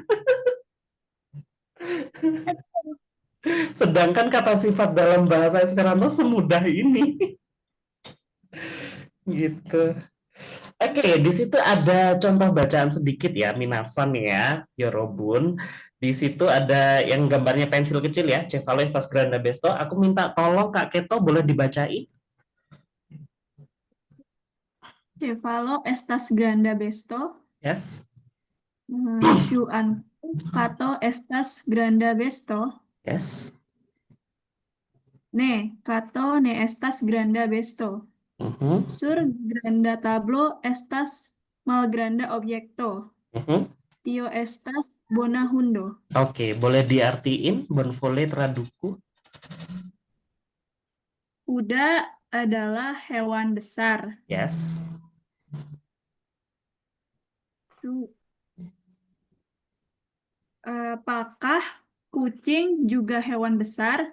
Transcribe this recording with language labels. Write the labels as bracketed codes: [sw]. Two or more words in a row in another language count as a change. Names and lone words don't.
[id] Sedangkan kata sifat dalam bahasa Esperanto semudah ini. Gitu. Oke, di situ ada contoh bacaan sedikit ya, minasan ya, Yorobun. Di situ ada yang gambarnya pensil kecil ya, [eo] Cevalo estas granda besto. [id] Aku minta tolong Kak Keto boleh dibacain. [eo] Cevalo estas granda besto. Yes. Ĉu ankaŭ kato estas granda besto? Yes. Ne, kato ne estas granda besto. Sur granda tablo estas malgranda objekto. Tio estas bona hundo. [id] Oke, boleh diartiin [eo] bonvole traduku. [id] Kuda adalah hewan besar. Yes. Apakah kucing juga hewan besar?